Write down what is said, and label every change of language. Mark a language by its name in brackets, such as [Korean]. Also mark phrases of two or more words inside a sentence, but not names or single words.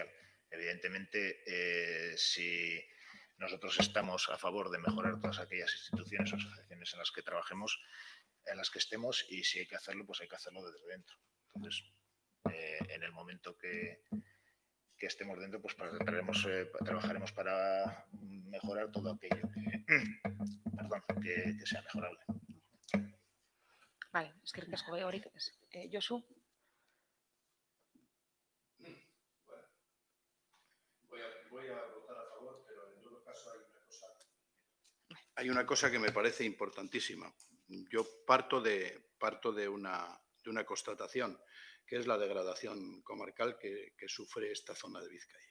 [Spanish] Evidentemente, si nosotros estamos a favor de mejorar todas aquellas instituciones o asociaciones en las que trabajemos, en las que estemos, y si hay que hacerlo, pues hay que hacerlo desde dentro. Entonces, en el momento que estemos dentro, pues trabajaremos para mejorar todo aquello que sea mejorable. Vale, [Basque] eskerrik asko, Horik. Josu. [Spanish] Voy a votar a favor, pero en todo caso hay una cosa que me parece importantísima. Yo parto de una constatación, que es la degradación comarcal que sufre esta zona de Vizcaya.